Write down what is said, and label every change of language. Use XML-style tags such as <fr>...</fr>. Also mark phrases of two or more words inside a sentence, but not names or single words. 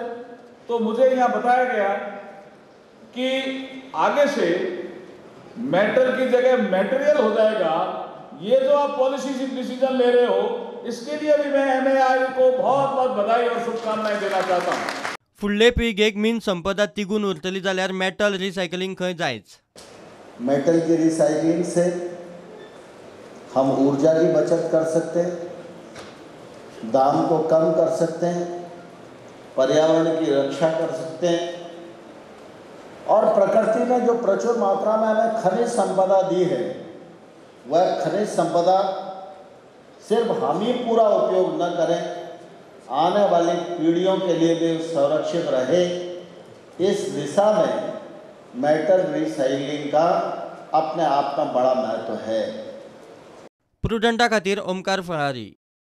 <hi>तो मुझे यहाँ बताया गया कि आगे से मैटर की जगह मटेरियल हो जाएगा। ये जो आप</hi> <en>policy decision</en> <hi>ले रहे हो, इसके लिए भी मैं एमएआई को बहुत बहुत बधाई और शुभकामनाएं देना चाहता हूँ।</hi> <kok>फुडले पिळगेक मीन संपदा तिगून उरतली जाल्यार</kok> <en>metal recycling</en> <kok>खंय जायच।</kok> <hi>मेटल की रिसाइकलिंग से हम ऊर्जा की बचत कर सकते हैं, दाम को कम कर सकते हैं, पर्यावरण की रक्षा कर सकते हैं, और प्रकृति ने जो प्रचुर मात्रा में हमें खनिज संपदा दी है, वह खनिज संपदा सिर्फ हम ही पूरा उपयोग न करें, आने वाली पीढ़ियों के लिए भी संरक्षित रहे। इस दिशा में</hi> <en>metal recycling</en> <hi>का अपने आप में बड़ा महत्व है।</hi> <kok>प्रुडंटा खातीर ओमकार फळारी।</kok>